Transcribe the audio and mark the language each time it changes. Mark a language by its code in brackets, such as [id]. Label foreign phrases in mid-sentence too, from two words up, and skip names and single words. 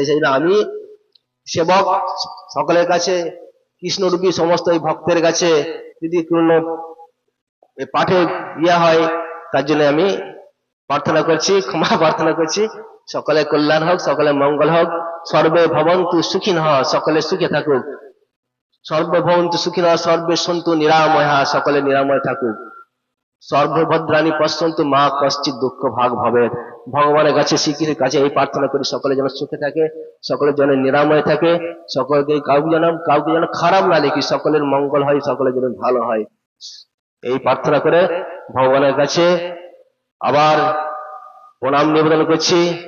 [bn] সেই জন্য আমি সেবক, সকলের কাছে কৃষ্ণরূপী সমস্ত এই ভক্তের কাছে যদি কোনো পাঠে ইয়া হয় তার জন্য আমি প্রার্থনা করছি, ক্ষমা প্রার্থনা করছি। সকলের কল্যাণ হোক, সকলের মঙ্গল হোক। [sa] সর্বে ভবন্তু সুখিনঃ, [bn] সকলে সুখে থাকুক। [sa] সর্বে ভবন্তু সুখিনঃ, সর্বে সন্তু নিরাময়া, [bn] সকলে নিরাময় থাকুক। [sa] সর্বভদ্রাণী পশ্যন্তু মা কশ্চিৎ দুঃখ ভাগ ভবেৎ। [bn] ভগবানের কাছে, শ্রীকৃষ্ণের কাছে এই প্রার্থনা করি সকলে যেন সুখে থাকে, সকলের যেন নিরাময় থাকে, সকলকে কাউকে যেন খারাপ না দেখি, সকলের মঙ্গল হয়, সকলের যেন ভালো হয়, এই প্রার্থনা করে ভগবানের কাছে আবার প্রণাম নিবেদন করছি।